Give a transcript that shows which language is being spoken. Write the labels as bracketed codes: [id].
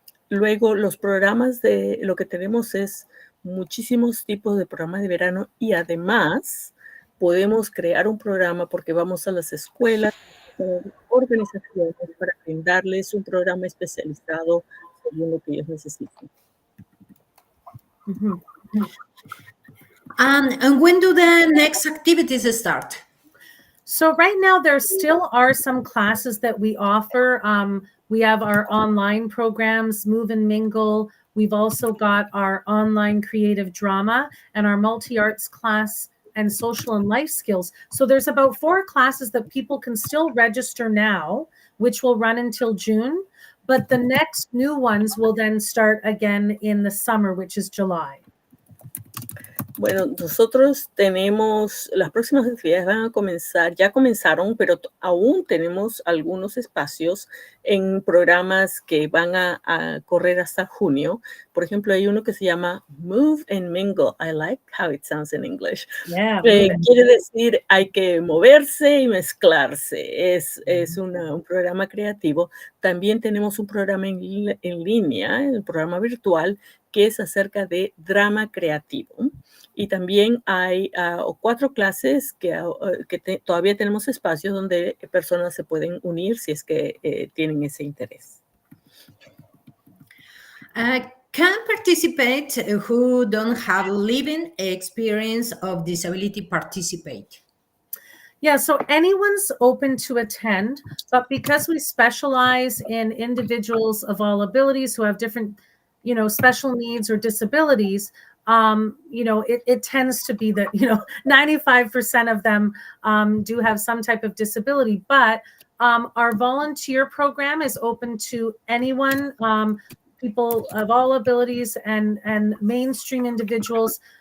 [es] Luego, los programas de lo que tenemos es muchísimos tipos de programas de verano y además podemos crear un programa porque vamos a las escuelas, organizaciones para brindarles un programa especializado según lo que ellos necesiten. [en] And when do the next activities start? So right now, there still are some classes that we offer. We have our online programs, Move and Mingle. We've also got our online creative drama and our multi-arts class and social and life skills. So there's about 4 classes that people can still register now, which will run until June. But the next new ones will then start again in the summer, which is July. [es] Bueno, nosotros tenemos, las próximas actividades van a comenzar, ya comenzaron, pero aún tenemos algunos espacios en programas que van a correr hasta junio. Por ejemplo, hay uno que se llama Move and Mingle. [en] I like how it sounds in English. Yeah, [es] quiere decir, hay que moverse y mezclarse. Es un programa creativo. También tenemos un programa en línea, el programa virtual, que es acerca de drama creativo. Y también hay 4 clases que todavía tenemos espacios donde personas se pueden unir si es que tienen ese interés. [en] Can participate who don't have living experience of disability participate? Yeah, so anyone's open to attend, but because we specialize in individuals of all abilities who have different, special needs or disabilities, it tends to be that, 95% of them do have some type of disability, but our volunteer program is open to anyone, people of all abilities and mainstream individuals.